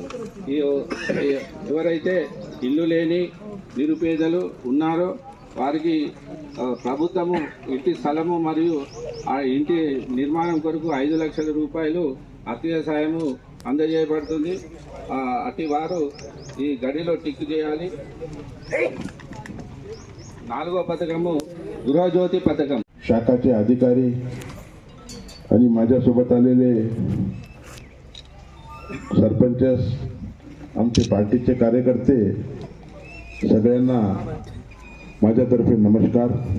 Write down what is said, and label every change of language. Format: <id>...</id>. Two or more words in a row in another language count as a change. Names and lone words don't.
<te>ఎవరైతే ఇల్లు లేని నిరుపేదలు ఉన్నారో వారికి ప్రభుత్వము ఇంటి స్థలము మరియు ఆ ఇంటి నిర్మాణం కొరకు 5 లక్షల రూపాయలు ఆర్థిక సాయము అందజేయబడుతుంది. అట్టి వారు ఈ గడిలో టిక్ చేయాలి. 4వ పథకము గృహజ్యోతి పథకం.</te> <mr>शाखाचे अधिकारी आणि माझ्यासोबत आलेले सरपंच, आमचे पार्टीचे कार्यकर्ते, सगळ्यांना माझ्यातर्फे नमस्कार.</mr>